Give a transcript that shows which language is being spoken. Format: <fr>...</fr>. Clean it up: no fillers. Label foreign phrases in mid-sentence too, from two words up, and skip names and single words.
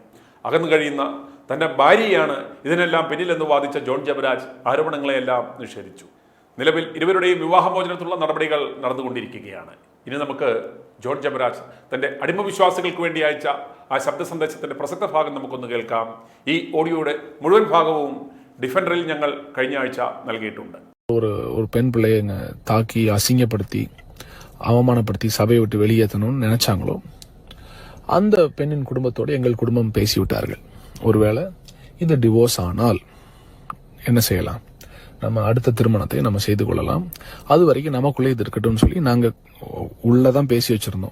<ml>അകന്നു കഴിയുന്ന തന്റെ ഭാര്യയാണ് ഇതിനെല്ലാം പിന്നിലെന്ന് വാദിച്ച ജോൺ ജബരാജ് ആരോപണങ്ങളെയെല്ലാം നിഷേധിച്ചു. നിലവിൽ ഇരുവരുടെയും വിവാഹമോചനത്തിലുള്ള നടപടികൾ നടന്നുകൊണ്ടിരിക്കുകയാണ്. ഇനി നമുക്ക് ജോൺ ജബരാജ് തന്റെ അടിമവിശ്വാസികൾക്ക് വേണ്ടി അയച്ച ആ ശബ്ദ സന്ദേശത്തിന്റെ പ്രസക്ത ഭാഗം നമുക്കൊന്ന് കേൾക്കാം. ഈ ഓഡിയോയുടെ മുഴുവൻ ഭാഗവും ഡിഫൻഡറിൽ ഞങ്ങൾ കഴിഞ്ഞ ആഴ്ച നൽകിയിട്ടുണ്ട്.</ml> <ta>ஒரு பெண் பிள்ளையை தாக்கி அசிங்கப்படுத்தி அவமானப்படுத்தி சபையை விட்டு வெளியேற்றணும்னு நினைச்சாங்களோ அந்த பெண்ணின் குடும்பத்தோடு எங்கள் குடும்பம் பேசிவிட்டார்கள். ஒருவேளை இது டிவோர்ஸ் ஆனால் என்ன செய்யலாம், நம்ம அடுத்த திருமணத்தை நம்ம செய்து கொள்ளலாம், அது வரைக்கும் நமக்குள்ளே இது இருக்கட்டும்னு சொல்லி நாங்கள் உள்ளதான் பேசி வச்சிருந்தோம்.</ta>